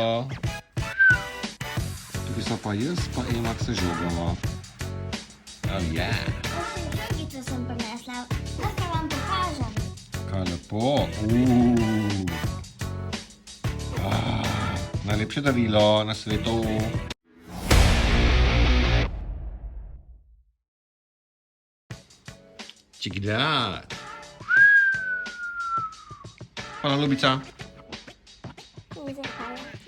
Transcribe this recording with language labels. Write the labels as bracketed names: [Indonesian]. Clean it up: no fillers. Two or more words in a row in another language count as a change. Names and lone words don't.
[Slovenian] Tukaj so pa jaz, pa Ema, ki se žogamo. [English] Oh yeah. [Slovenian] Pa še žogico sem prinesla, lahko vam pokažem. Kaj lepo. Najlepše darilo na svetu. [English] Check it out. [Slovenian] Hvala, ljubica. Ni za hvala.